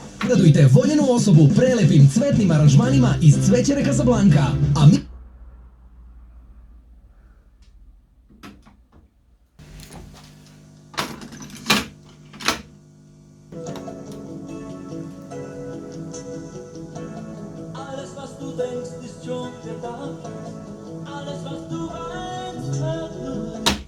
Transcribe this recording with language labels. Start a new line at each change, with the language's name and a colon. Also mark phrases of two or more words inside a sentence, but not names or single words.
Serbian: Obradujte voljenu osobu prelepim cvetnim aranžmanima iz cvećere Casablanca. A mi...
German: Alles, was du denkst, ist schon gedacht. Alles, was du weinst, hört nur.